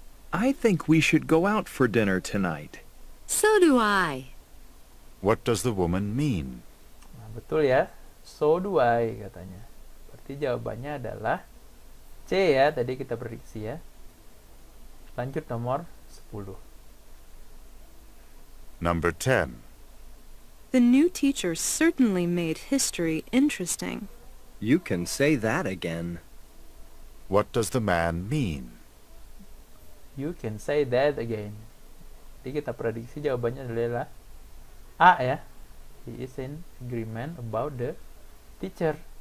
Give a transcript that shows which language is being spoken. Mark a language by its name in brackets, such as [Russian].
[English] I think we should go out for dinner tonight. So do I. What does the woman mean? [Indonesian] Nah, betul ya. [English] So do I [Indonesian] katanya. Berarti jawabannya adalah C ya. Tadi kita prediksi ya. Lanjut nomor 10. [English] Number 10. The new teacher certainly made history interesting. You can say that again. What does the man mean? You can say that again. [Indonesian] Jadi kita prediksi jawabannya adalah A ya. [English] He is in agreement about the teacher.